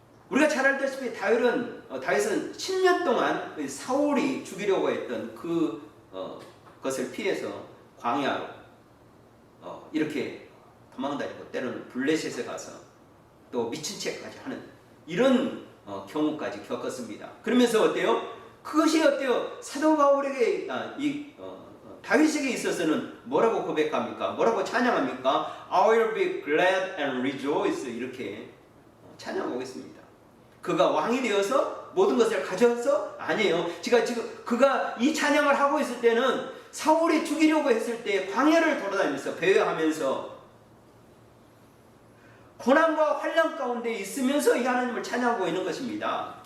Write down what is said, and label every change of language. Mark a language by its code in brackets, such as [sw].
[ko] 우리가 잘 알다시피 다윗은 10년 동안 사울이 죽이려고 했던 것을 피해서 광야로 이렇게 도망다니고 때로는 블레셋에 가서 또 미친 채까지 하는 이런 경우까지 겪었습니다. 그러면서 어때요? 그것이 어때요? 사도 바울에게 다윗에게 있어서는 뭐라고 고백합니까? 뭐라고 찬양합니까? [en] I will be glad and rejoice [ko] 이렇게 찬양하고 있습니다. 그가 왕이 되어서 모든 것을 가져서 아니에요. 지금 그가 이 찬양을 하고 있을 때는 사울이 죽이려고 했을 때 광야를 돌아다니면서 배회하면서 고난과 환난 가운데 있으면서 이 하나님을 찬양하고 있는 것입니다.